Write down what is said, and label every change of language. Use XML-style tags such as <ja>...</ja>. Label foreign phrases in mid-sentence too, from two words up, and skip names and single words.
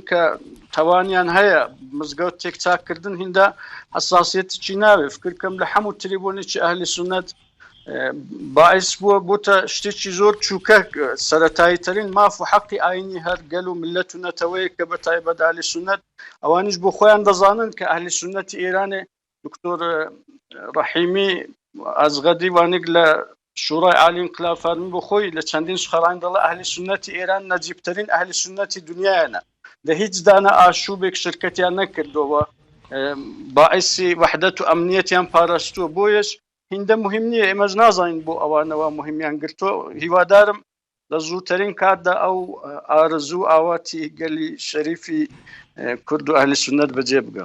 <ckb>کە تەوانیان هەیە مزگەوت تێک چاکردن هیندا حساسیەتێکی ناوێ فکر کەم لە هەموو تریبۆنێکی ئەهلی سونەت باعث بووە بۆتە شتێکی زۆر چووکە سەرەتاییترین ماف و حەقی ئاینی هەر گەل و ملەت و نەتەوەیە کە بە تایبەت ئەهلی سونەت ئەوانیش بۆ خۆیان دەزانن کە ئەهلی سونەتی ئێرانێ دکتۆر ڕەحیمی ئەزغەدی وانێک لە شورای عالی انقلاب فەرمی بۆ خۆی لە چەندین سخەران دەڵێ ئەهلی سونەتی ئێران نەجیبترین ئەهلی سونەتی دنیایانە لە هیچ دانە ئاشوبێک شرکەتیان نەکردەوە باعثی وحدەت و ئەمنیەتیان پاراستووە بۆیەش هیندە مهم نییە ئێمەش نازانین بۆ ئەوانەوە مهمیان گرتووە هیوادارم لە زووترین کاتدا ئەو ئارزوو ئاواتی گەلی شەریفی کورد و ئەهلی سونەت بەجێ بگە.</ckb>